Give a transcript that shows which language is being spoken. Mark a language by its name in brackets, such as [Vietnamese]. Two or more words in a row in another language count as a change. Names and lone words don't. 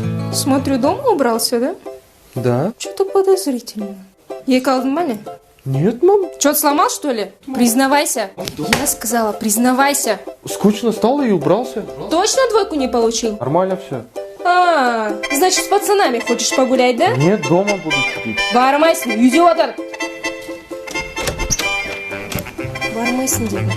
[Russian] Смотрю, дома убрался, да? Да. Что-то подозрительно. [Kazakh] Ей алдың ба не? [Russian] Нет, мам. Что-то сломал, что ли? Признавайся. Я сказала, признавайся. Скучно стало и убрался. Точно двойку не получил? Нормально все. Значит, с пацанами хочешь погулять, да? Нет, дома буду сидеть. [Kazakh] Бармайсың, үйде отыр. Бармайсың дедім.